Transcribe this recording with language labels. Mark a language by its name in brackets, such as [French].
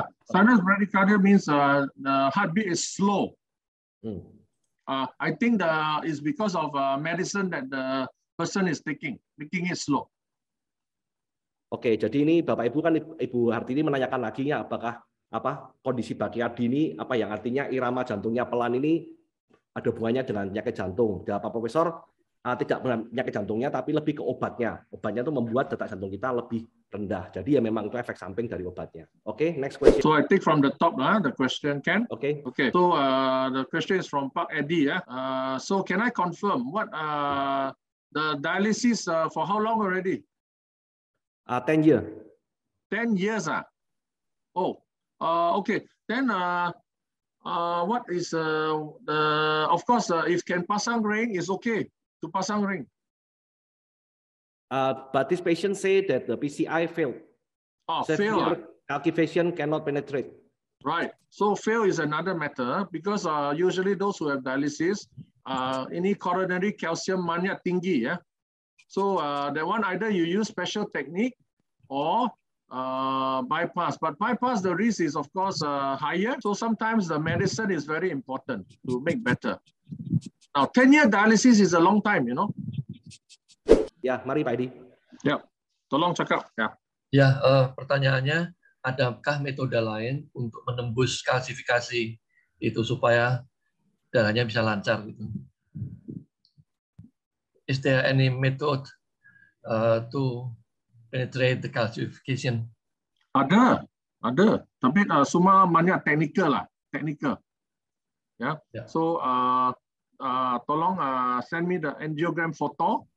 [English] Sinus bradycardia means the heartbeat is slow. I think it's because of medicine that the person is taking, making it slow. [Indonesian] Oke, jadi ini Bapak Ibu kan Ibu Hartini menanyakan lagi ya, apakah kondisi bradykardia ini apa yang artinya irama jantungnya pelan ini ada hubungannya dengan penyakit jantung. Dan Pak Profesor tidak penyakit jantungnya tapi lebih ke obatnya. Obatnya itu membuat detak jantung kita lebih rendah. Jadi ya memang itu efek samping dari obatnya. [English] Oke, next question. So I take from the top the question, Ken. Okay. So the question is from Park Eddie. So can I confirm what the dialysis for how long already? 10 years. 10 years. Oh, okay. Then what is of course if can [Malay] pasang ring [English] is okay to pasang ring. But this patient say that the PCI failed. Failed. Calculation cannot penetrate. Right. So fail is another matter because usually those who have dialysis, [Malay] ini coronary calcium banyak tinggi ya. [English] So that one either you use special technique or bypass. But bypass the risk is of course higher. So sometimes the medicine is very important to make better. Now 10-year dialysis is a long time, you know. [Malay] Ya, mari Pak Edi. Ya, tolong cakap. Ya. [Indonesian] Ya, pertanyaannya, adakah metode lain untuk menembus kalsifikasi itu supaya darahnya bisa lancar gitu? [English] Is there any method to penetrate the calcification? [Malay] Ada. Tapi semua banyak teknikal. Ya. [English] So [Malay] tolong [English] send me the angiogram photo.